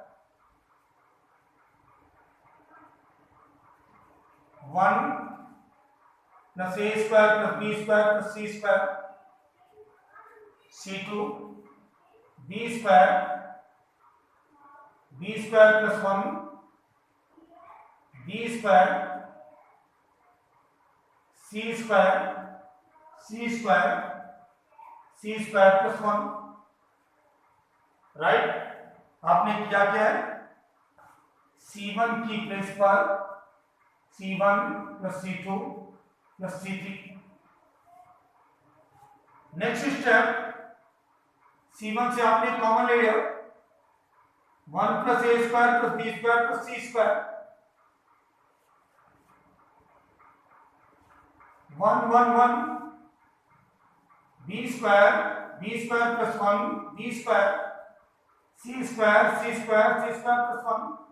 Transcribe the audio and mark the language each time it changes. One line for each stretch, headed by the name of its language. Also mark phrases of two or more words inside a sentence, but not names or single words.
English: 1 plus a square plus b square plus c square, c2 b square plus 1 b square c square plus 1, राइट।
Hindi: आपने क्या किया है, c1 की प्लेस पर
English: c1 plus c2 plus c3। next step,
Hindi: c1 से आपने कॉमन ले लिया,
English: 1 plus a square plus b square plus c square, 1 1 1 b square plus 1 b square c square plus 1,